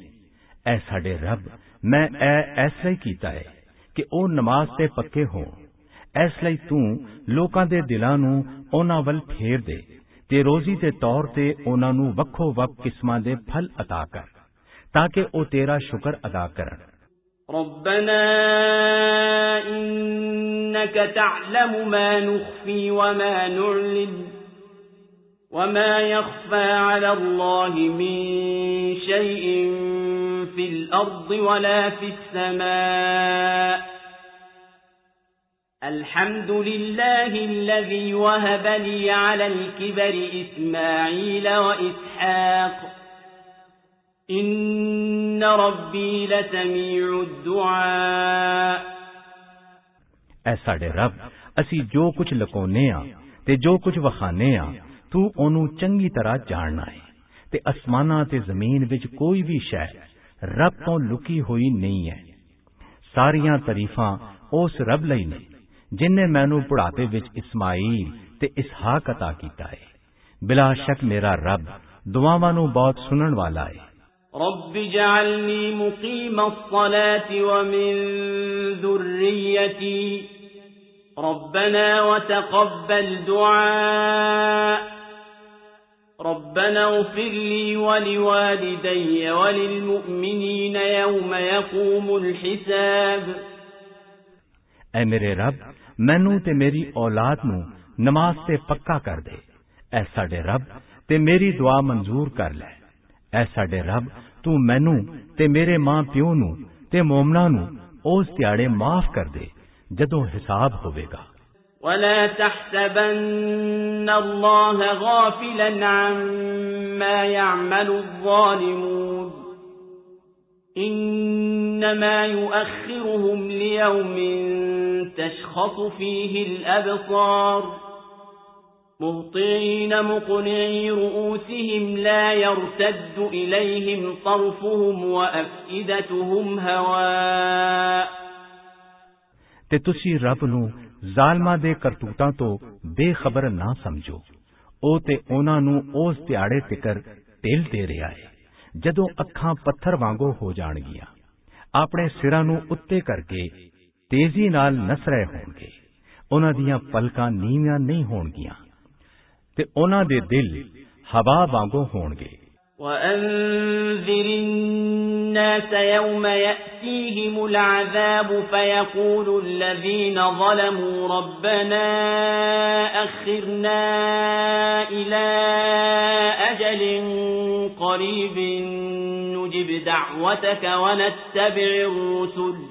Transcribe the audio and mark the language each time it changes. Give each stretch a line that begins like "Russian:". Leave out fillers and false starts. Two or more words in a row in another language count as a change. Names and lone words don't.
Punjabi: ਐ ਸਾਡੇ ਰੱਬ, ਮੈਂ ਇਸ ਲਈ ਕੀਤਾ ਹੈ ਕਿ ਉਹ ਨਮਾਜ਼ ਤੇ ਪੱਕੇ ਹੋਣ। ਇਸ ਲਈ ਤੂੰ ਲੋਕਾਂ ਦੇ ਦਿਲਾਂ ਨੂੰ ਉਹਨਾਂ ਵੱਲ ਫੇਰ ਦੇ ਤੇ ਰੋਜ਼ੀ ਦੇ ਤੌਰ ਤੇ ਉਹਨਾਂ ਨੂੰ ਵੱਖੋ ਵੱਖ ਕਿਸਮਾਂ ਦੇ ਫਲ ਅਤਾ ਕਰ ਤਾਂ ਕਿ ਉਹ ਤੇਰਾ ਸ਼ੁਕਰ ਅਦਾ ਕਰਨ।
Arabic: ربنا إنك تعلم ما نخفي وما نعلن وما يخفى على الله من شيء في الأرض ولا في السماء الحمد لله الذي وهب لي على الكبر إسماعيل وإسحاق إن ربي لسميع الدعاء
Punjabi: ਐ ਸਾਡੇ ਰੱਬ, ਅਸੀਂ ਜੋ ਕੁਝ ਲੁਕਾਉਂਦੇ ਆ ਤੇ ਜੋ ਕੁਝ ਵਿਖਾਉਂਦੇ ਆ ਤੂੰ ਉਹਨੂੰ ਚੰਗੀ ਤਰ੍ਹਾਂ ਜਾਣਨਾ ਹੈ ਤੇ ਅਸਮਾਨਾਂ ਤੇ ਜ਼ਮੀਨ ਵਿੱਚ ਕੋਈ ਵੀ ਸ਼ੈ ਰੱਬ ਤੋਂ ਲੁਕੀ ਹੋਈ ਨਹੀਂ ਹੈ। ਸਾਰੀਆਂ ਤਾਰੀਫਾਂ ਉਸ ਰੱਬ ਲਈ ਨੇ ਜਿਨਨੇ ਮੈਨੂੰ ਬੁਢਾਪੇ ਵਿੱਚ ਇਸਮਾਈਲ ਤੇ ਇਸਹਾਕ ਅਤਾ ਕੀਤਾ ਹੈ। ਬਿਲਾ ਸ਼ੱਕ ਮੇਰਾ ਰੱਬ ਦੁਆਵਾਂ ਨੂੰ ਬਹੁਤ ਸੁਣਨ ਵਾਲਾ ਹੈ।
Arabic: رب اجعلني مقيم الصلاة ومن ذريتي ربنا وتقبل دعاء ربنا اغفر لي ولوالدي وللمؤمنين يوم يقوم الحساب
Punjabi: اے میرے رب ਮੈਨੂੰ ਤੇ ਮੇਰੀ ਔਲਾਦ ਨੂੰ ਨਮਾਜ਼ ਤੇ ਪੱਕਾ ਕਰ ਦੇ। ਐ ਸਾਡੇ ਰੱਬ ਤੇ ਮੇਰੀ ਦੁਆ ਮਨਜ਼ੂਰ ਕਰ ਲੈ। ਐ ਸਾਡੇ ਰੱਬ ਤੂੰ ਮੈਨੂੰ ਤੇ ਮੇਰੇ ਮਾਂ ਪਿਓ ਨੂੰ ਤੇ ਮੂਮਨਾਂ ਨੂੰ ਉਸ ਦਿਹਾੜੇ ਮਾਫ ਕਰ ਦੇ ਜਦੋਂ ਹਿਸਾਬ ਹੋਵੇਗਾ।
Arabic: ولا تحسبن الله غافلا عما يعمل الظالمون إنما يؤخرهم ليوم تشخص فيه الأبصار مهطعين مقنعي رؤوسهم لا يرتد إليهم طرفهم وأفئدتهم هواء
Punjabi: ਤੇ ਤੁਸੀਂ ਰੱਬ ਨੂੰ ਜ਼ਾਲਮਾਂ ਦੇ ਕਰਤੂਤਾਂ ਤੋਂ ਬੇਖਬਰ ਨਾ ਸਮਝੋ। ਉਹ ਤੇ ਉਹਨਾਂ ਨੂੰ ਉਸ ਦਿਹਾੜੇ ਤਿਕਰ ਢਿੱਲ ਦੇ ਰਿਹਾ ਹੈ ਜਦੋਂ ਅੱਖਾਂ ਪੱਥਰ ਵਾਂਗੂ ਹੋ ਜਾਣਗੀਆਂ, ਆਪਣੇ ਸਿਰਾਂ ਨੂੰ ਉੱਤੇ ਕਰਕੇ ਤੇਜ਼ੀ ਨਾਲ ਨਸ ਰਹੇ ਹੋਣਗੇ। ਉਹਨਾਂ ਦੀਆਂ ਪਲਕਾਂ ਨੀਵੀਆਂ ਨਹੀਂ ਹੋਣਗੀਆਂ ਤੇ ਉਹਨਾਂ ਦੇ ਦਿਲ ਹਵਾ ਵਾਂਗੂ ਹੋਣਗੇ।
Arabic: وأنذر الناس يوم يأتيهم العذاب فيقول الذين ظلموا ربنا أخرنا إلى أجل قريب نجب دعوتك ونتبع الرسل